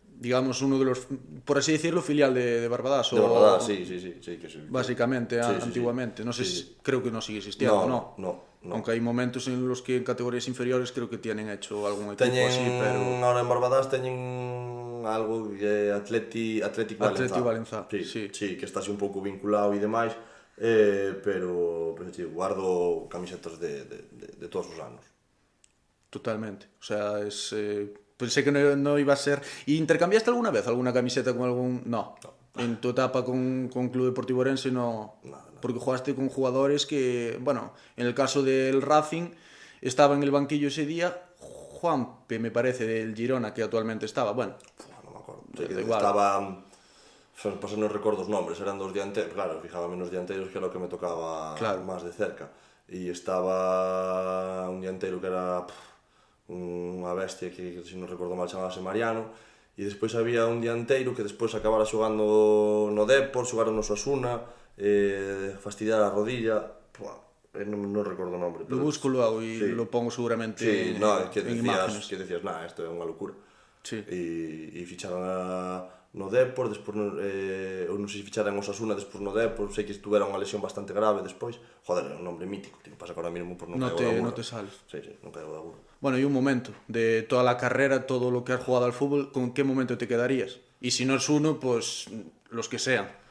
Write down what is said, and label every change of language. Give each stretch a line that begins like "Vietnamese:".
Spanish: Digamos, uno de los, por así decirlo, filial de Barbadas. De Barbadas, sí. Básicamente, antiguamente. No sé, creo que no sigue existiendo, ¿no? No. Aunque hay momentos en los que en categorías inferiores creo que tienen hecho algún equipo así, pero...
Galician: Ahora en Barbadas teñen algo de Atlético Valenzá. Sí, que está así un pouco vinculado e demais, pero guardo camisetas de todos os anos.
Spanish: Totalmente, o sea, es... pensé que no iba a ser... ¿Y intercambiaste alguna vez alguna camiseta con algún...? No. En tu etapa con Club Deportivo Ourense no. Porque jugaste con jugadores que, bueno, en el caso del Racing, estaba en el banquillo ese día Juanpe, me parece, del Girona, que actualmente estaba, bueno. No me acuerdo. Estaba...
Galician: Pues non recordo os nombres, eran dos dianteiros, claro, fijábame nos dianteiros que era o que me tocaba máis de cerca. E estaba un dianteiro que era... unha bestia que, se non recordo mal, chamábase Mariano, e despois había un dianteiro que despois acabara xogando no Depor, xogaron no Osasuna, fastidiar a rodilla, non recordo o nombre.
Spanish: Lo busco logo e lo pongo seguramente en imágenes.
Galician: Que decías, isto é unha locura. Sí. E ficharon a no Depor, despois eu non sei se fichara en Osasuna, despois no Depor, sei que estuvera unha lesión bastante grave despois. Joder, é un nombre mítico, tío, pasa que ahora mismo por non caigo da burra.
Spanish: No te sale.
Galician: Sí, non caigo da burra.
Spanish: Bueno, y un momento, de toda la carrera, todo lo que has jugado al fútbol, ¿con qué momento te quedarías? Y si no es uno, pues los que sean.